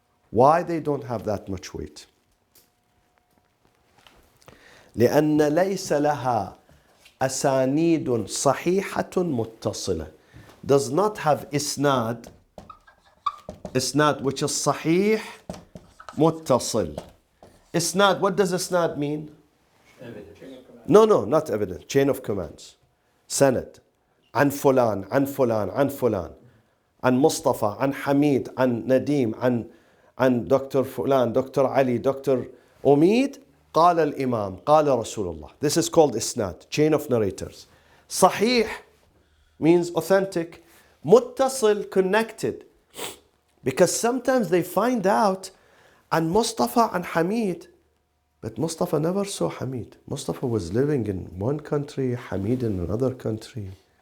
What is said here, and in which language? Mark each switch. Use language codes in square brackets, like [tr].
[en] Why they don't have that much weight? [ar] لأن ليس لها أسانيد صحيحة متصلة. [en] Does not have isnad which is [ar] صحيح متصل. [en] Isnad, what does isnad mean? No, not evidence. Chain of commands. Sanad. [ar] عن فلان عن فلان عن فلان. عن مصطفى عن حميد عن نديم عن دكتور فلان دكتور علي دكتور أميد قال الإمام قال رسول الله. [en] This is called isnad, chain of narrators. صحيح means authentic. متصل, connected. Because sometimes they find out [ar] عن مصطفى عن حميد, [en] but Mustafa never saw Hamid. Mustafa was living in one country, Hamid in another country.